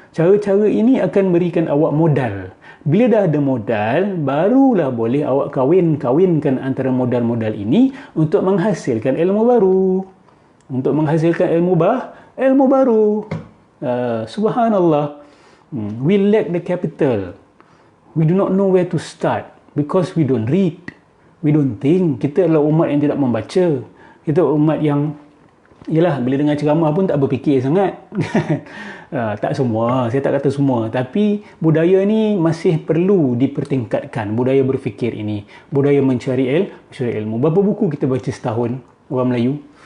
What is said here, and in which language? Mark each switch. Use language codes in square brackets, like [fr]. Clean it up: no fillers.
[ms] Cara-cara ini akan berikan awak modal. Bila dah ada modal, barulah boleh awak kahwinkan antara modal-modal ini untuk menghasilkan ilmu baru. Untuk menghasilkan ilmu baru. [en] Subhanallah. We lack the capital. We do not know where to start because we don't read, we don't think. [ms] Kita adalah umat yang tidak membaca. Kita umat yang, yelah, bila dengar ceramah pun tak berfikir sangat. Tak semua, saya tak kata semua, tapi budaya ni masih perlu dipertingkatkan. Budaya berfikir ini, budaya mencari ilmu. Berapa buku kita baca setahun, orang Melayu?